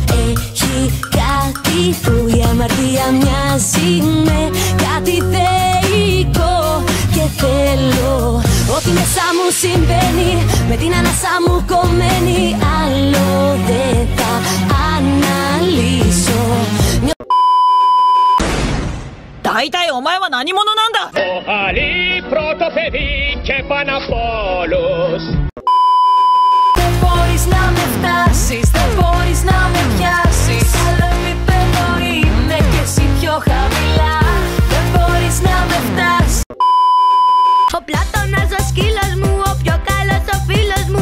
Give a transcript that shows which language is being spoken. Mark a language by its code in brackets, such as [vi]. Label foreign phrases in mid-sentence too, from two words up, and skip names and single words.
[el] Έχει κάτι που η αμαρτία μοιάζει με κάτι θεϊκό και θέλω ό,τι μέσα μου συμβαίνει με την ανάσα μου κομμένη. Άλλο δεν θα αναλύσω. [ja] 大体お前は何者なんだ? [el] Ο Χαλί πρωτοφεύγει και Παναπόλος. Δεν μπορείς να με φτάσεις, δεν μπορείς να με πιάσεις. Άλλο επίπεδο είμαι και εσύ πιο χαμηλά. Δεν μπορείς να με φτάσεις. Ο Πλάτωνας ο σκύλος μου, ο πιο καλός ο φίλος μου.